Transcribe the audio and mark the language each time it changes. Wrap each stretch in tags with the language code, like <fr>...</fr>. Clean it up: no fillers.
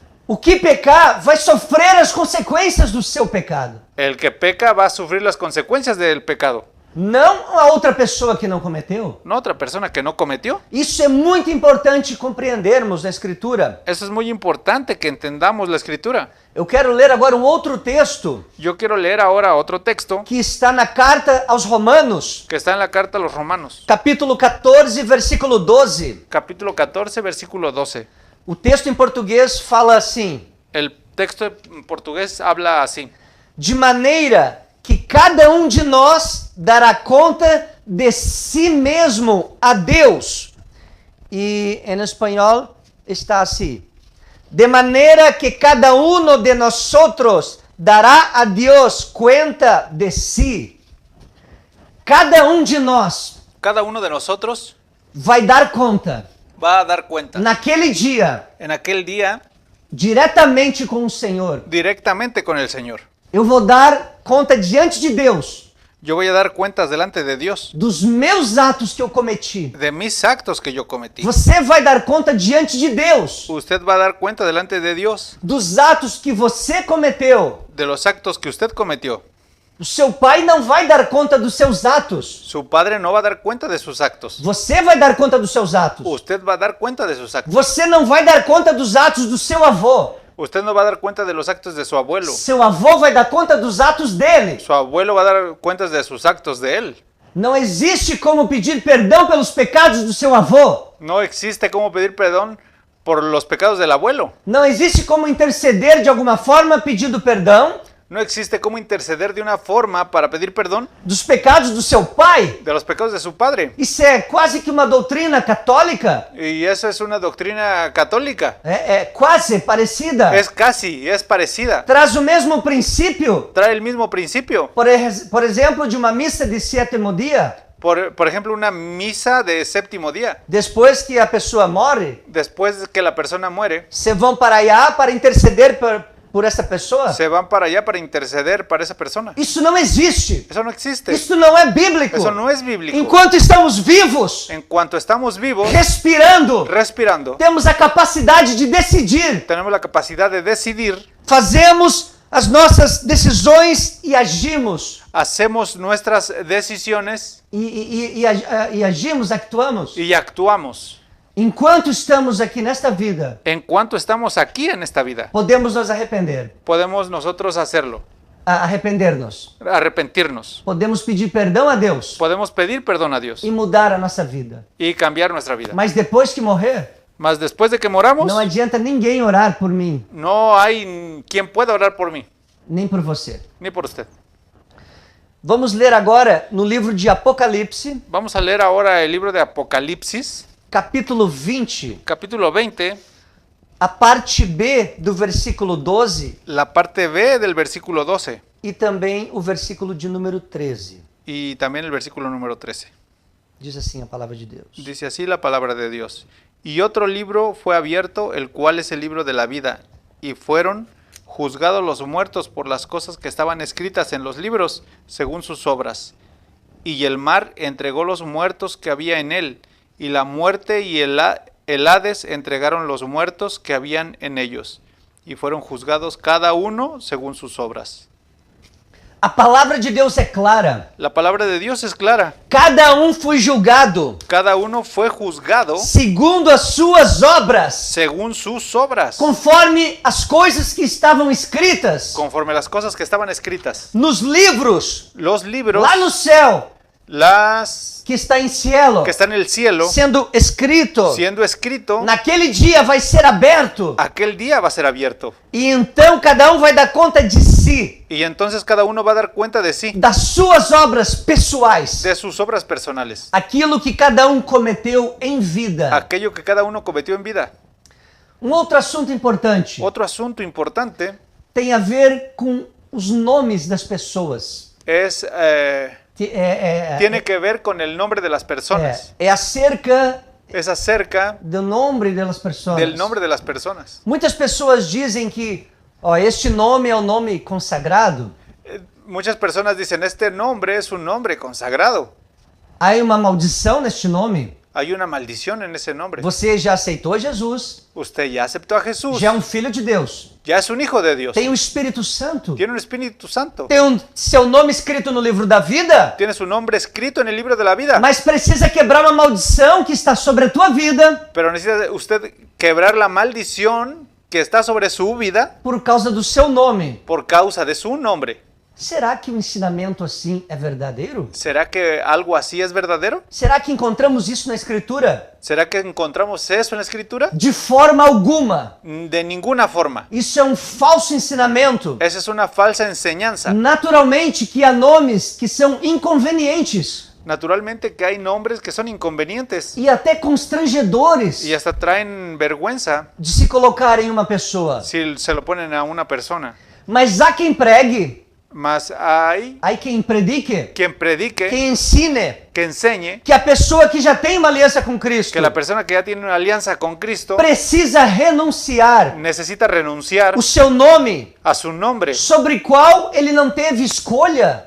<pt>O que pecar vai sofrer as consequências do seu pecado.</pt> <es>El que peca va a sufrir las consecuencias del pecado.</es> <pt>Não a outra pessoa que não cometeu.</pt> <es>No otra persona que no cometió.</es> <pt>Isso é muito importante compreendermos na Escritura.</pt> <es>Eso es muy importante que entendamos la escritura.</es> <pt>Eu quero ler agora um outro texto</pt> <es>Yo quiero leer ahora otro texto</es> <pt>que está na carta aos Romanos,</pt> <es>que está en la carta a los Romanos,</es> <pt>capítulo 14, versículo 12.</pt> <es>capítulo 14, versículo 12.</es> <pt>O texto em português fala assim:</pt> <es>El texto en portugués habla así.</es> <pt>de maneira que cada um de nós dará conta de si mesmo a Deus. E em espanhol está assim:</pt> <es>de maneira que cada uno de nosotros dará a Deus cuenta de si.</es> <pt>Cada um de nós</pt> <es>Cada uno de nosotros</es> <pt>vai dar conta</pt> <es>va a dar cuenta</es> <pt>naquele dia</pt> <es>en aquel día</es> <pt>diretamente com o Senhor.</pt> <es>directamente con el Señor.</es> <pt>Eu vou dar conta diante de Deus</pt> <es>Yo voy a dar cuentas delante de Dios</es> <pt>dos meus atos que eu cometi.</pt> <es>de mis actos que yo cometí.</es> <pt>Você vai dar conta diante de Deus</pt> <es>Usted va a dar cuenta delante de Dios</es> <pt>dos atos que você cometeu.</pt> <es>de los actos que usted cometió.</es> <pt>O seu pai não vai dar conta dos seus atos.</pt> <es>Su padre no va a dar cuenta de sus actos.</es> <pt>Você vai dar conta dos seus atos.</pt> <es>Usted va a dar cuenta de sus actos.</es> <pt>Você não vai dar conta dos atos do seu avô.</pt> <es>Usted no va a dar cuenta de los actos de su abuelo.</es> <pt>Seu avô vai dar conta dos atos dele.</pt> <es>Su abuelo va a dar cuentas de sus actos de él.</es> <pt>Não existe como pedir perdão pelos pecados do seu avô.</pt> <es>No existe cómo pedir perdón por los pecados del abuelo.</es> <pt>Não existe como interceder de alguma forma pedindo perdão</pt> <es>No existe cómo interceder de una forma para pedir perdón</es> <pt>dos pecados do seu pai.</pt> <es>de los pecados de su padre.</es> <pt>Isso é quase que uma doutrina católica.</pt> <es>Y esa es una doctrina católica.</es> <pt>É quase parecida.</pt> <es>Es parecida.</es> <pt>Traz o mesmo princípio.</pt> <es>Trae el mismo principio.</es> <pt>Por exemplo, de uma missa de sétimo dia.</pt> <es>Por ejemplo, una misa de séptimo día.</es> <pt>Depois que a pessoa morre,</pt> <es>Después que la persona muere,</es> <pt>se vão para allá para interceder por essa pessoa.</pt> <es>se van para allá para interceder para esa persona.</es> <pt>Isso não existe.</pt> <es>Eso no existe.</es> <pt>Isso não é bíblico.</pt> <es>Eso no es bíblico.</es> <pt>Enquanto estamos vivos,</pt> <es>En cuanto estamos vivos,</es> <pt>respirando,</pt> <es>respirando,</es> <pt>temos a capacidade de decidir.</pt> <es>tenemos la capacidad de decidir,</es> <pt>Fazemos as nossas decisões e agimos.</pt> <es>hacemos nuestras decisiones</es> <pt>E agimos, actuamos.</pt> <es>y actuamos.</es> <pt>Enquanto estamos aqui nesta vida,</pt> <es>En cuanto estamos aquí en esta vida,</es> <pt>podemos nos arrepender.</pt> <es>podemos nosotros hacerlo.</es> <pt>arrepender-nos.</pt> <es>arrepentirnos.</es> <pt>Podemos pedir perdão a Deus</pt> <es>Podemos pedir perdón a Dios</es> <pt>e mudar a nossa vida.</pt> <es>y cambiar nuestra vida.</es> <pt>Mas depois que morrer,</pt> <es>Mas después de que moramos,</es> <pt>não adianta ninguém orar por mim,</pt> <es>no hay quien pueda orar por mí,</es> <pt>nem por você.</pt> <es>ni por usted.</es> <pt>Vamos ler agora no livro de Apocalipse,</pt> <es>Vamos a leer ahora el libro de Apocalipsis,</es> <pt>capítulo 20,</pt> <es>capítulo 20,</es> <pt>a parte B do versículo 12</pt> <es>la parte B del versículo 12</es> <pt>e também o versículo de número 13.</pt> <es>y también el versículo número 13.</es> <pt>Diz assim a palavra de Deus.</pt> <es>Dice así la palabra de Dios. Y otro libro fue abierto, el cual es el libro de la vida, y fueron juzgados los muertos por las cosas que estaban escritas en los libros, según sus obras. Y el mar entregó los muertos que había en él, y la muerte y el Hades entregaron los muertos que habían en ellos, y fueron juzgados cada uno según sus obras.</es> <pt>A palavra de Deus é clara.</pt> <es>La palabra de Dios es clara.</es> <pt>Cada foi julgado</pt> <es>Cada uno fue juzgado</es> <pt>segundo as suas obras,</pt> <es>según sus obras,</es> <pt>conforme as coisas que estavam escritas</pt> <es>conforme las cosas que estaban escritas.</es> <pt>nos livros</pt> <es>Los libros,</es> <pt>lá no céu,</pt> <es>las</es> <pt>que está em cielo,</pt> <es>que están en el cielo,</es> <pt>sendo escrito.</pt> <es>siendo escrito,</es> <pt>Naquele dia vai ser aberto.</pt> <es>aquel día va a ser abierto.</es> <pt>E então cada vai dar conta de si,</pt> <es>Y entonces cada uno va a dar cuenta de sí,</es> <pt>das suas obras pessoais,</pt> <es>de sus obras personales,</es> <pt>aquilo que cada cometeu em vida.</pt> <es>aquello que cada uno cometió en vida.</es> <pt>Outro assunto importante</pt> <es>Otro asunto importante</es> <pt>tem a ver com os nomes das pessoas.</pt> <es>es, tiene que ver con el nombre de las personas.</es> <pt>É acerca</pt> <es>Es acerca</es> <pt>do nome das pessoas.</pt> <es>del nombre de las personas.</es> <pt>Muitas pessoas dizem que este nome é o nome consagrado.</pt> <es>Muchas personas dicen, este nombre es un nombre consagrado.</es> <pt>Há uma maldição neste nome.</pt> <es>Hay una maldición en ese nombre.</es> <pt>Você já aceitou Jesus,</pt> <es>Usted ya aceptó a Jesús,</es> <pt>já é um filho de Deus.</pt> <es>ya es un hijo de Dios,</es> <pt>Tem o Espírito Santo.</pt> <es>tiene un Espíritu Santo,</es> <pt>Tem seu nome escrito no livro da vida,</pt> <es>tiene su nombre escrito en el libro de la vida,</es> <pt>mas precisa quebrar uma maldição que está sobre a tua vida</pt> <es>pero necesita usted quebrar la maldición que está sobre su vida</es> <pt>por causa do seu nome.</pt> <es>por causa de su nombre.</es> <pt>Será que um ensinamento assim é verdadeiro?</pt> <es>¿Será que algo así es verdadero?</es> <pt>Será que encontramos isso na Escritura?</pt> <es>¿Será que encontramos eso en la Escritura?</es> <pt>De forma alguma.</pt> <es>De ninguna forma.</es> <pt>Isso é um falso ensinamento.</pt> <es>Esa es una falsa enseñanza.</es> <pt>Naturalmente que há nomes que são inconvenientes</pt> <es>Naturalmente que hay nombres que son inconvenientes</es> <pt>e até constrangedores</pt> <es>y hasta traen vergüenza</es> <pt>de se colocar em uma pessoa.</pt> <es>si se lo ponen a una persona.</es> <pt>Mas há quem pregue,</pt> <es>Mas hay</es> <pt>há quem predique,</pt> <es>quien predique,</es> <pt>quem ensine</pt> <es>que enseñe</es> <pt>que a pessoa que já tem uma aliança com Cristo</pt> <es>que la persona que ya tiene una alianza con Cristo</es> <pt>precisa renunciar</pt> <es>necesita renunciar</es> <pt>o seu nome,</pt> <es>a su nombre,</es> <pt>sobre o qual ele não teve escolha,</pt>